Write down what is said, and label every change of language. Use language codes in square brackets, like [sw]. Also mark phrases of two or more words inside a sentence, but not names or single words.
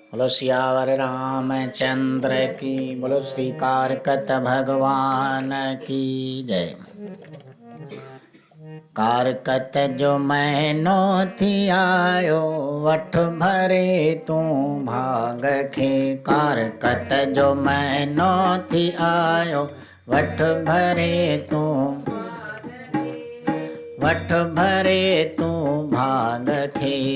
[hi] बोलो सियावर रामचंद्र की, बोलो श्री कारकत भगवान की जय। [sd] कारकत जो महीनो थी आयो, वठ भरे तू भाग खे। कारकत जो महीनो थी आयो, वठ भरे तू, वठ भरे तू भाग खे।